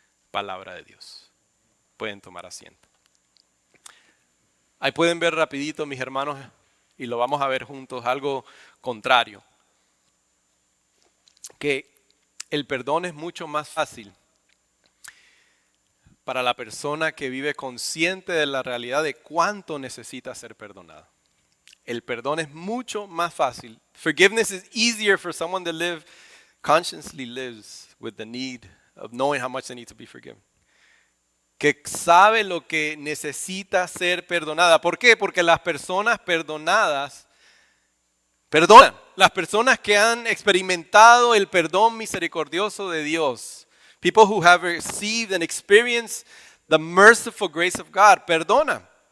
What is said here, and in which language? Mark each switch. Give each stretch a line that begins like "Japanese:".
Spanish: Palabra de Dios. Pueden tomar asiento. Ahí pueden ver rapidito, mis hermanos, y lo vamos a ver juntos, algo contrario. Que el perdón es mucho más fácil para la persona que vive consciente de la realidad de cuánto necesita ser perdonada. El perdón es mucho más fácil.
English: Forgiveness is easier for someone that consciously lives with the need of knowing how much they need to be forgiven.
Spanish: Que sabe lo que necesita ser perdonada. ¿Por qué? Porque las personas perdonadas perdonan. Las personas que han experimentado el perdón misericordioso de Dios,
English: people who have received and experienced the merciful grace of God,
Spanish: perdonan.